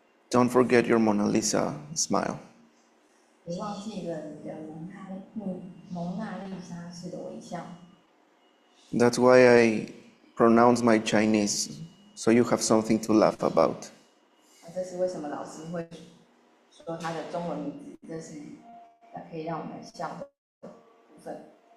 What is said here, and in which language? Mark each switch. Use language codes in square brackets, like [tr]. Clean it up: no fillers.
[en] Don't forget your Mona Lisa smile. [zh] 别忘记了你的蒙娜丽莎式的微笑。 [en] That's why I pronounce my Chinese, so you have something to laugh about. [zh] 这是为什么老师会说他的中文名字，这是可以让我们笑的部分。